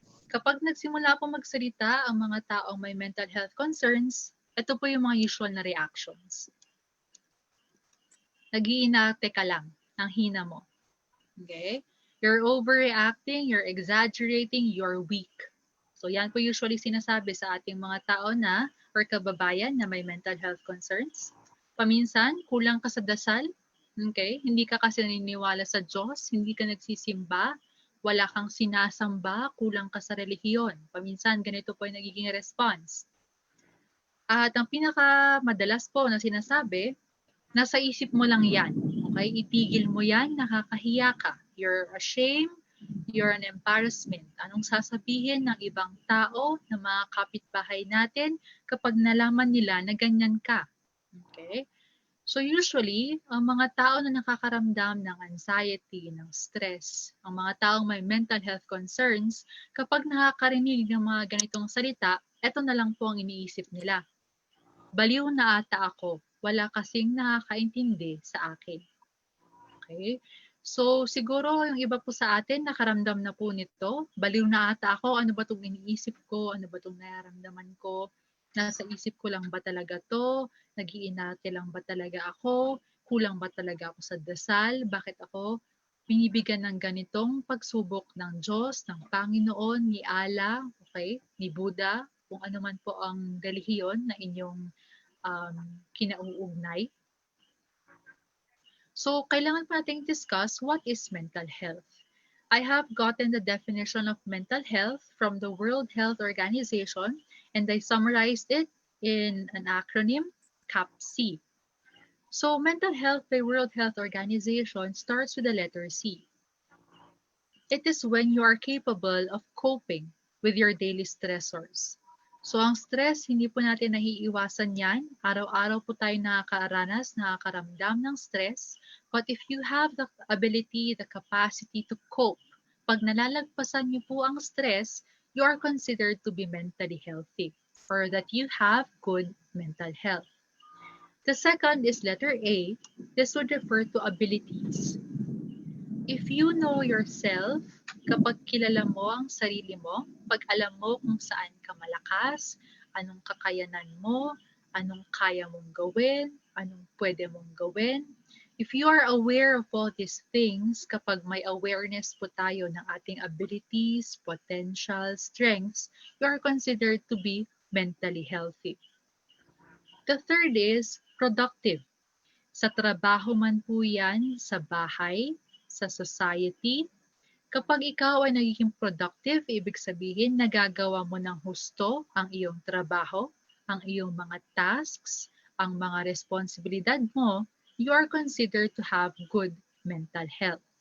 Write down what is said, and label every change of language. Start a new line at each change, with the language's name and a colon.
Filipino: Kapag nagsimula po magsalita ang mga taong may mental health concerns, ito po yung mga usual na reactions. Nag-iinarte ka lang, ang hina mo. Okay?
English: You're overreacting, you're exaggerating, you're weak.
Filipino: So yan po usually sinasabi sa ating mga tao na or kababayan na may mental health concerns. Paminsan, kulang ka sa dasal. Okay? Hindi ka kasi naniniwala sa Diyos, hindi ka nagsisimba, wala kang sinasamba, kulang ka sa relihiyon. Paminsan, ganito po yung nagiging response. At ang pinakamadalas po na sinasabi, nasa isip mo lang yan. Okay? Itigil mo yan, nakakahiya ka.
English: You're ashamed, you're an embarrassment.
Filipino: Anong sasabihin ng ibang tao, ng mga kapitbahay natin kapag nalaman nila na ganyan ka? Okay? So usually, ang mga tao na nakakaramdam ng anxiety, ng stress, ang mga taong may mental health concerns, kapag nakakarinig ng mga ganitong salita, eto na lang po ang iniisip nila. Baliw na ata ako, wala kasing nakakaintindi sa akin. Okay? So siguro yung iba po sa atin nakaramdam na po nito, baliw na ata ako, ano ba itong iniisip ko, ano ba itong nararamdaman ko, nasa isip ko lang ba talaga to, nag-iinarte lang ba talaga ako, kulang ba talaga ako sa dasal, bakit ako binibigyan ng ganitong pagsubok ng Diyos, ng Panginoon, ni Allah, okay, ni Buddha, kung ano man po ang relihiyon na inyong kinauugnay.
English: So,
Filipino: kailangan pa nating
English: discuss what is mental health. I have gotten the definition of mental health from the World Health Organization and I summarized it in an acronym, CAPC. So, mental health by World Health Organization starts with the letter C. It is when you are capable of coping with your daily stressors.
Filipino: So, ang stress, hindi po natin nahiiwasan yan. Araw-araw po tayo nakakaranas, nakakaramdam ng stress.
English: But if you have the ability, the capacity to cope,
Filipino: pag nalalagpasan niyo po ang stress,
English: you are considered to be mentally healthy or that you have good mental health. The second is letter A. This would refer to abilities. If you know yourself,
Filipino: kapag kilala mo ang sarili mo, pag alam mo kung saan ka malakas, anong kakayanan mo, anong kaya mong gawin, anong pwede mong gawin.
English: If you are aware of all these things,
Filipino: kapag may awareness po tayo ng ating
English: abilities, potential, strengths, you are considered to be mentally healthy. The third is productive.
Filipino: Sa trabaho man po yan, sa bahay, sa society, kapag ikaw ay nagiging productive, ibig sabihin nagagawa mo ng husto ang iyong trabaho, ang iyong mga tasks, ang mga responsibilidad mo,
English: you are considered to have good mental health.